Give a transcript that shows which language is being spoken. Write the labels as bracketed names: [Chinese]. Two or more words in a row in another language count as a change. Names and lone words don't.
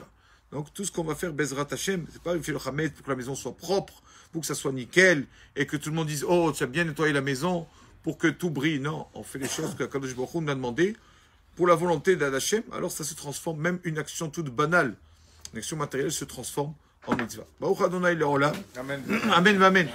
[French] Donc tout ce qu'on va faire, [Hebrew] בעזרת השם, [French] c'est pas faire le Hametz pour que la maison soit propre, pour que ça soit nickel, et que tout le monde dise, oh, tu as bien nettoyé la maison, pour que tout brille. Non, on fait les choses que [Hebrew] קדוש ברוך הוא [French] nous a demandé pour la volonté d'Hachem. Alors ça se transforme, même une action toute banale Une action matérielle se transforme en mitzvah. [Hebrew] ברוך אדני לעולם. אמן. אמן אמן.